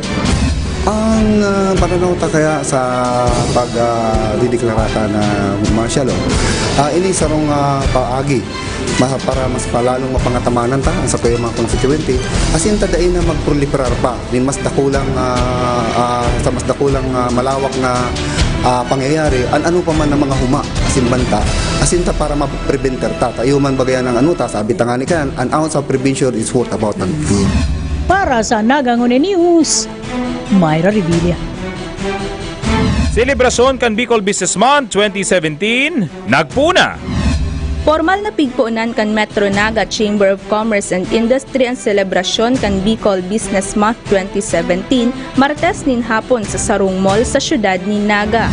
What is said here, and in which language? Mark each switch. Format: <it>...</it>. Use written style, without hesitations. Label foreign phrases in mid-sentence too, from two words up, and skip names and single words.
<bik>Ang pananauta kaya sa pagdideklarata na martial law, ini sarong paagi para mas palalong mapangatamanan ta sa kaya mga constituente asin tadain na magproliferar pa din mas dakulang malawak na pangyayari, ano pa man ng mga huma, asin banta, asinta para ma-preventer ta. Tayo man bagayan ng ta, sabi tangani kan,</bik> <en>an ounce of prevention is worth about an cure.</en> <bik>Para sa Nagangone News, Myra Revilla. Selebrasyon kan Bicol Business Month 2017, nagpuna. Formal na pigpuunan kan Metro Naga Chamber of Commerce and Industry ang selebrasyon kan Bicol Business Month 2017 Martes nin hapon sa Sarong Mall sa syudad ni Naga.</bik>